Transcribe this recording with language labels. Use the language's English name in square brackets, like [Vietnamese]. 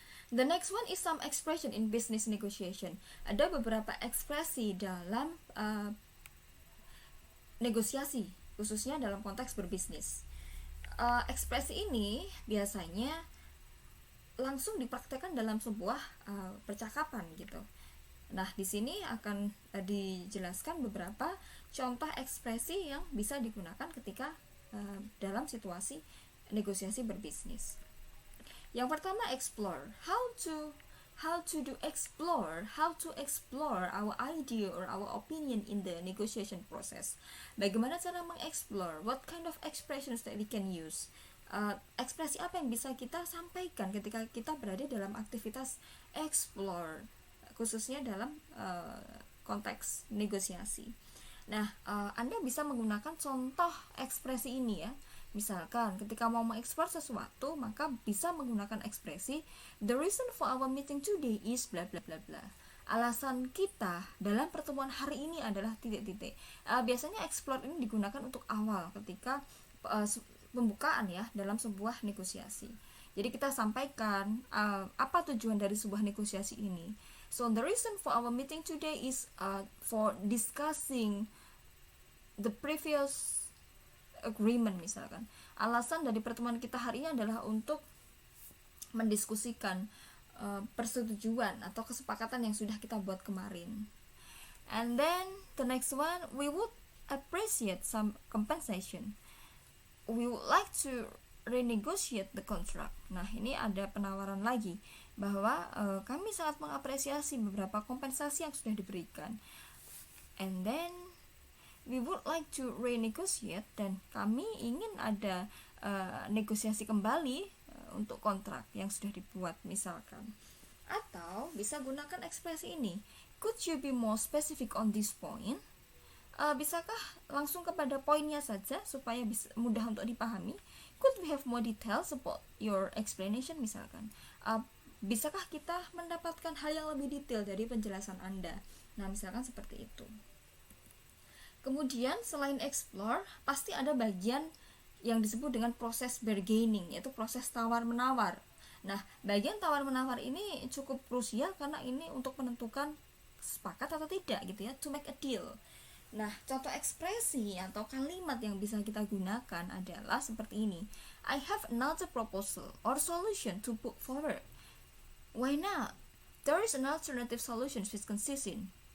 [English] The next one is some expression in business negotiation. [Indonesian] Ada beberapa ekspresi dalam negosiasi, khususnya dalam konteks berbisnis. Ekspresi ini biasanya langsung dipraktekkan dalam sebuah percakapan gitu. Nah, di sini akan dijelaskan beberapa contoh ekspresi yang bisa digunakan ketika dalam situasi negosiasi berbisnis. Yang pertama, explore. [English] How to explore our idea or our opinion in the negotiation process. [Indonesian] Bagaimana cara mengeksplor? [English] What kind of expressions that we can use? [Indonesian] Ekspresi apa yang bisa kita sampaikan ketika kita berada dalam aktivitas explore, khususnya dalam konteks negosiasi. Nah, Anda bisa menggunakan contoh ekspresi ini ya. Misalkan ketika mau mengeksplor sesuatu, maka bisa menggunakan ekspresi [English] the reason for our meeting today is bla bla [Indonesian] bla bla. Alasan kita dalam pertemuan hari ini adalah titik-titik. Biasanya explore ini digunakan untuk awal ketika pembukaan ya dalam sebuah negosiasi. Jadi kita sampaikan apa tujuan dari sebuah negosiasi ini. [English] So the reason for our meeting today is for discussing the previous agreement misalkan. [Indonesian] Alasan dari pertemuan kita hari ini adalah untuk mendiskusikan persetujuan atau kesepakatan yang sudah kita buat kemarin. [English] And then the next one, we would appreciate some compensation. We would like to renegotiate the contract. [Indonesian] Nah, ini ada penawaran lagi bahwa kami sangat mengapresiasi beberapa kompensasi yang sudah diberikan. [English] And then we would like to renegotiate, [Indonesian] dan kami ingin ada negosiasi kembali untuk kontrak yang sudah dibuat misalkan. Atau bisa gunakan ekspresi ini, [English] could you be more specific on this point? [Indonesian] Bisakah langsung kepada poinnya saja supaya bisa mudah untuk dipahami? [English] Could we have more details about your explanation misalkan? [Indonesian] Bisakah kita mendapatkan hal yang lebih detail dari penjelasan Anda? Nah, misalkan seperti itu. Kemudian selain explore, pasti ada bagian yang disebut dengan proses bargaining, yaitu proses tawar-menawar. Nah, bagian tawar-menawar ini cukup krusial karena ini untuk menentukan sepakat atau tidak gitu ya, [English] to make a deal. [Indonesian] Nah, contoh ekspresi atau kalimat yang bisa kita gunakan adalah seperti ini. [English] I have another proposal or solution to put forward. Why not? There is an alternative solution which consists in.